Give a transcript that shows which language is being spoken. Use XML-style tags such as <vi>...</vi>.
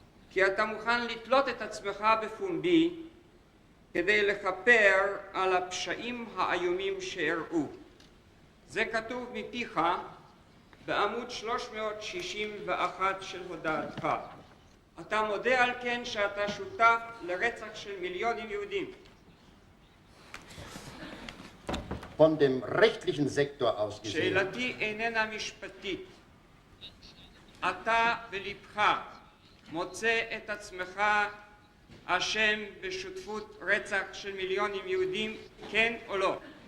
<he>כי אתה מוכן לתלות את עצמך בפומבי כדי לכפר על הפשעים האיומים שאירעו. זה כתוב מפיך בעמוד 361 של הודעתך. אתה מודה על כן שאתה שותף לרצח של מיליונים יהודים.</he> <de>Von dem rechtlichen Sektor aus gesehen.</de> <he>שאלתי איננה משפטית. אתה בלבך מוצא את עצמך אשם בשותפות רצח של מיליונים יהודים, כן או לא?</he>